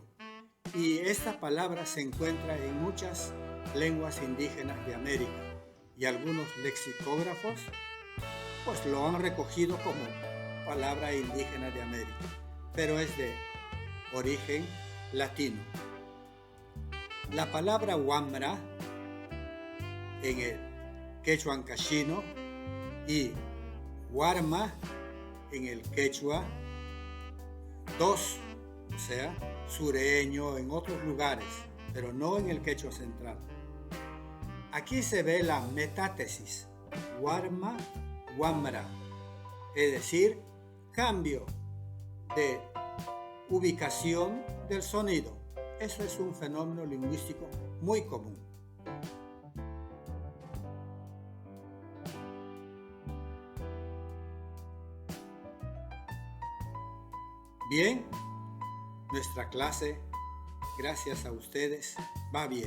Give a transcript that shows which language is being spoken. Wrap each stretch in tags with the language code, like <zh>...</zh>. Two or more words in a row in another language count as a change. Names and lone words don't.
<es>Y esta palabra se encuentra en muchas lenguas indígenas de América y algunos lexicógrafos pues lo han recogido como palabra indígena de América, pero es de origen latino. La palabra wambra en el quechua ancashino y warma en el quechua dos, o sea, sureño en otros lugares, pero no en el quechua central. Aquí se ve la metátesis, warma, wambra, es decir, cambio de ubicación del sonido. Eso es un fenómeno lingüístico muy común. Bien, nuestra clase, gracias a ustedes, va bien.</es>